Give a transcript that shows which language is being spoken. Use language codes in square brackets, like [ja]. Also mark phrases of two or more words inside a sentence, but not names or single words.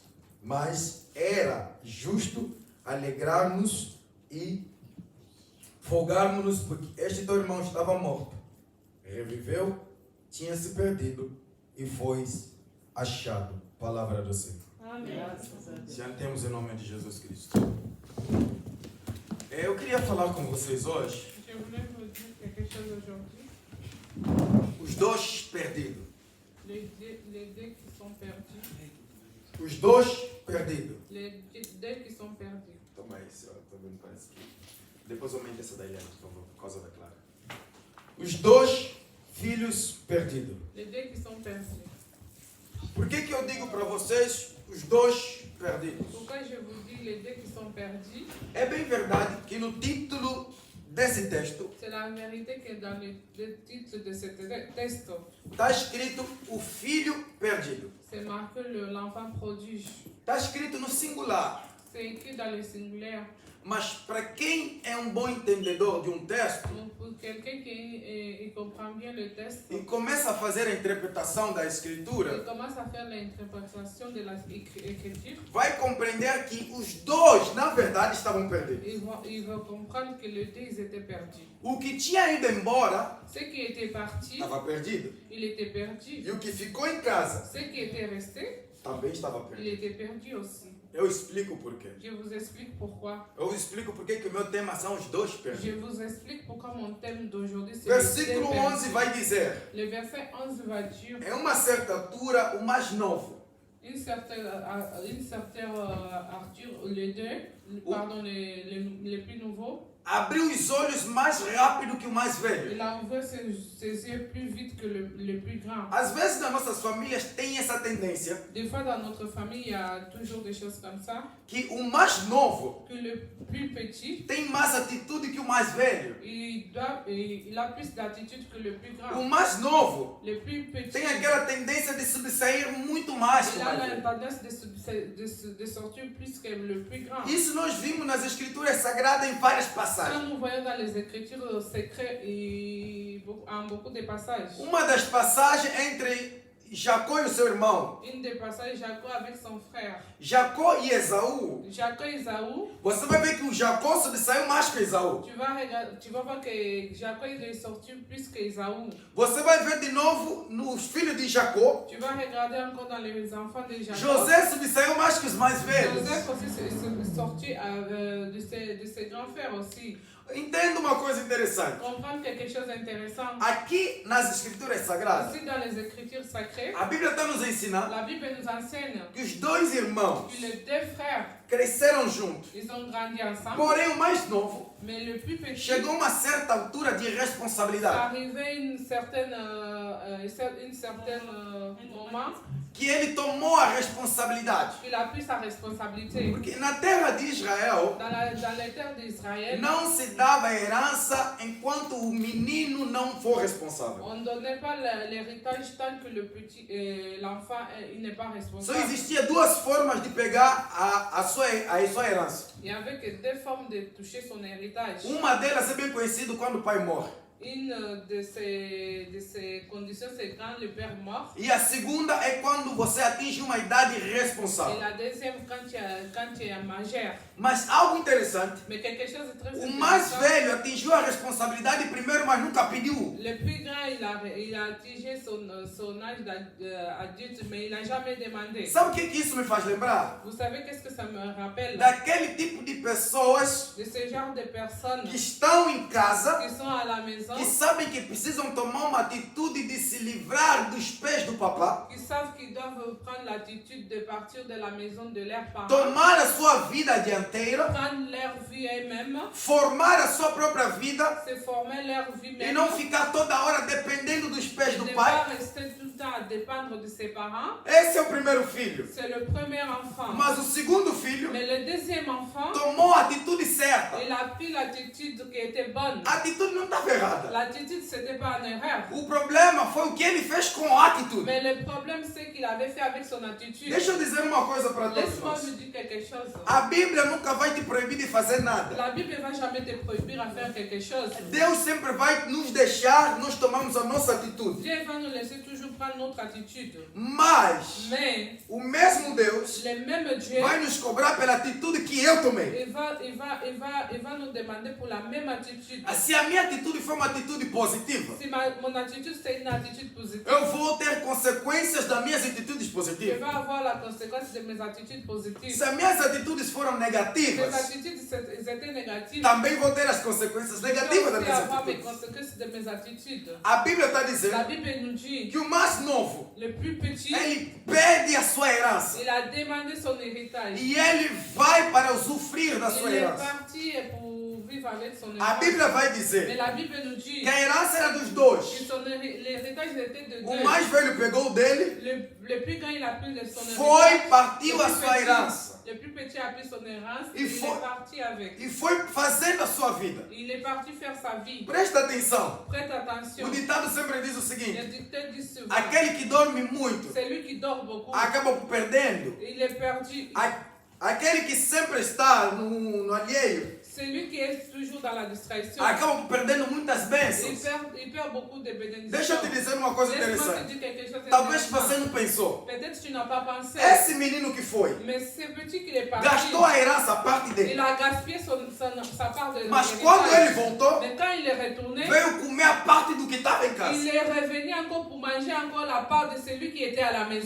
[pt] Mas era justo alegrar-nos e folgarmos-nos, porque este teu irmão estava morto, reviveu, tinha se perdido e foi achado. Palavra do Senhor. Amém. Sentemos em nome de Jesus Cristo. Eu queria falar com vocês hoje [fr] Je voulais vous dire quelque chose aujourd'hui. [pt] os 2 perdidos. [fr] Les deux qui sont perdus. [pt] Os 2 perdidos. [fr] Les deux qui sont perdus. [pt] Toma aí, senhor. Estou vendo, parece que. Depois aumente essa daí, por favor, por causa da Clara. Os 2 filhos perdidos. [fr] Les deux qui sont perdus. [pt] Por que eu digo para vocês os 2 perdidos? [fr] Pourquoi je vous dis les deux qui sont perdus? [pt] É bem verdade que no título desse texto [fr] C'est la vérité que dans le titre de ce texte, [pt] está escrito o filho perdido. [fr] c'est marqué l'enfant prodige. [pt] Está escrito no singular. [fr] C'est écrit dans le singulaire. [pt] Mas para quem é um bom entendedor de um texto [fr] Donc, pour quelqu'un qui il comprend bien le texte, [pt] e começa a fazer a interpretação da [fr] il [pt] escritura, [fr] commence à faire l'interprétation de l'écriture. [pt] vai compreender que os dois, na verdade, estavam perdidos. [fr] Il va comprendre que les deux ils étaient perdus. [pt] O que tinha ido embora [fr] Ce qui était parti, [pt] estava perdido. [fr] il était perdu. [pt] E o que ficou em casa [fr] Ce qui était resté, [pt] também estava [fr] il [pt] perdido. [fr] était perdu aussi. [pt] Eu explico por quê. [fr] Je vous explique pourquoi. [pt] Eu explico por que o meu tema são os dois [fr] Je [pt] perdidos. [fr] vous explique pourquoi mon thème d'aujourd'hui c'est [pt] Versículo [fr] le thème 11 perdu. [pt] vai dizer: [fr] Le verset 11 va dire [pt] em uma certa altura, o mais novo, [fr] une certaine Arthur, les deux, pardon, les plus nouveaux, [pt] abriu os olhos mais rápido que o mais velho. [fr] il a ouvert ses yeux plus vite que le plus grand. [pt] Às vezes nas nossas famílias tem essa tendência [fr] Des fois dans notre famille, il y a toujours des choses comme ça, [pt] que o mais novo [fr] que le plus petit, [pt] tem mais atitude que o mais velho. [fr] il a plus d'attitude que le plus [pt] O [fr] grand. [pt] mais novo [fr] Le plus petit, [pt] tem aquela tendência de sobressair muito mais que [fr] il [pt] o [fr] a [pt] mais [fr] la [pt] velho. [fr] tendance de sortir plus que le plus grand. [pt] Isso nós vimos nas escrituras sagradas em várias [fr] Ça, [pt] passagens. [fr] nous voyons dans les Écritures secrètes et en beaucoup de passages. [pt] Uma das passagens entre Jacó e o seu irmão, [fr] Une des passages, Jacob avec son frère. [pt] Jacó e Esaú, [fr] Jacob et Esaú, [pt] você vai ver que o Jacó sobressaiu mais que Esaú. [fr] tu vas voir que Jacob est sorti plus que Esaú. [pt] Você vai ver de novo nos filhos de Jacó, [fr] Tu vas regarder encore dans les enfants de Jacob. [pt] José sobressaiu mais que os mais velhos. [fr] Joseph aussi est sorti de ses grands frères aussi. [pt] Entenda uma coisa interessante. [fr] Comprendre quelque chose d'intéressant. [pt] Aqui nas escrituras sagradas, [fr] Aussi dans les Écritures sacrées, [pt] a Bíblia está nos ensinando [fr] la Bible nous enseigne [pt] que os dois irmãos [fr] que les deux frères, [pt] cresceram juntos. [fr] ils ont grandi ensemble. [pt] Porém, o mais novo [fr] Mais le plus petit, [pt] chegou a uma certa altura de responsabilidade, [fr] arrivé une certaine moment [pt] que ele tomou a responsabilidade. [fr] qu'il a pris sa responsabilité. [pt] Porque na terra de Israel [fr] Dans les terres d'Israël, [pt] não se dava herança enquanto o menino não for responsável. [fr] on ne donnait pas l'héritage tant que l'enfant il n'est pas [pt] Só [fr] responsable. [pt] existia duas formas de pegar a sua herança. [fr] Il n'y avait que deux formes de toucher son héritage. [pt] Uma delas é bem conhecida quando o pai morre. [fr] Une de ces conditions, c'est quand le père mort. [pt] E a segunda é quando você atinge uma idade [fr] Et [pt] responsável. [fr] la deuxième, quand tu es majeur. [pt] Mas algo interessante, [fr] Mais quelque chose de très [pt] o mais [fr] intéressant. [pt] velho atingiu a responsabilidade primeiro, mas nunca pediu. [fr] Le plus grand, il a atingé son âge adulte, mais il n'a jamais demandé. [pt] Sabe o que isso me faz lembrar? [fr] Vous savez qu'est-ce que ça me rappelle? [pt] Daquele tipo de pessoas [fr] De ce genre de personnes [pt] que estão em casa, [fr] qui sont à la maison, [pt] que sabem que precisam tomar uma atitude de se livrar dos pés do papá, [fr] qui savent qu'ils doivent prendre l'attitude de partir de la maison de leurs parents, [pt] tomar a sua vida dianteira, [fr] prendre leur vie elles-mêmes, [pt] formar a sua própria vida [fr] se former leur vie [pt] e [fr] même, [pt] não ficar toda hora dependendo dos pés [fr] et [pt] do [fr] ne [pt] pai. [fr] pas rester tout le temps à dépendre de ses parents. [pt] Esse é o primeiro filho. [fr] C'est le premier enfant. [pt] Mas o segundo filho [fr] Mais le deuxième enfant, [pt] tomou a atitude certa. [fr] il a pris l'attitude qui était bonne. [pt] A atitude não estava errada. [fr] L'attitude, c'était pas une erreur. [pt] O problema foi o que ele fez com a atitude. [fr] Mais le problème, c'est qu'il avait fait avec son attitude. [pt] Deixa eu dizer uma coisa para todos [fr] Laisse-moi [pt] nós. [fr] vous dire quelque chose. [pt] A Bíblia nunca vai te proibir de fazer nada. [fr] La Bible ne va jamais te prohibir à faire quelque chose. [pt] Deus sempre vai nos deixar, nós tomamos a nossa atitude. [fr] Dieu va nous laisser toujours prendre notre attitude. [pt] Mas [fr] Mais [pt] o mesmo Deus [fr] le même Dieu, [pt] vai nos cobrar pela atitude que eu tomei. [fr] il va nous demander pour la même attitude. [pt] Se a minha atitude for uma atitude positiva, [fr] Si mon attitude, c'est une attitude positive, [pt] eu vou ter consequências das minhas atitudes [fr] je [pt] positivas. [fr] vais avoir la conséquence de mes attitudes positives. [pt] Se as minhas atitudes foram [fr] Mes [pt] negativas, [fr] attitudes étaient négatives. [pt] também vou ter as consequências [fr] Je vais [pt] negativas das [fr] aussi [pt] minhas [fr] avoir mes [pt] atitudes. [fr] conséquences de mes attitudes. [pt] A Bíblia está [fr] La [pt] dizendo [fr] Bible nous dit [pt] que o mais novo, [fr] le plus petit, [pt] ele pede a sua herança. [fr] il a demandé son héritage. [pt] E ele vai para usufruir da sua [fr] Il est [pt] herança. [fr] parti pour vivre avec son [pt] A [fr] héritage. [pt] Bíblia vai [fr] Mais [pt] dizer [fr] la Bible nous dit [pt] que a herança era dos [fr] que [pt] dois. [fr] l'héritage était de [pt] O [fr] deux. [pt] mais velho pegou o dele, [fr] Le plus grand, il a pris de son [pt] foi, [fr] héritage. [pt] partiu a sua herança. [fr] Le plus petit a pris son hérança [pt] E [fr] et il [pt] foi- [fr] est parti avec. [pt] E foi fazendo a sua vida. [fr] Il est parti faire sa vie. [pt] Presta atenção. [fr] Prête attention. [pt] O ditado sempre diz o [fr] Le [pt] seguinte: [fr] dictateur dit souvent, [pt] aquele que dorme muito [fr] c'est lui qui dort beaucoup. [pt] acaba perdendo. [fr] Il est perdu. [pt] aquele que sempre está no alheio, [fr] celui qui est toujours dans la distraction, [pt] acaba perdendo muitas bênçãos. [fr] il perd beaucoup de bénédictions. [pt] Deixa eu te dizer uma coisa [fr] Laisse-moi te [pt] interessante. [fr] dire quelque chose [pt] Talvez [fr] d'intéressant. [pt] você não pensou. [fr] Peut-être tu n'as pas pensé, [pt] Esse menino que foi, [fr] mais ce petit qu'il est parti, [pt] gastou a herança, a parte [fr] il [pt] dele. [fr] a gaspillé sa part de [pt] Mas [fr] l'héritage. [pt] quando ele voltou, [fr] Mais quand il est retourné, [pt] veio comer a parte do que estava em casa. [fr] il est revenu encore pour manger encore la part de celui qui était à la maison.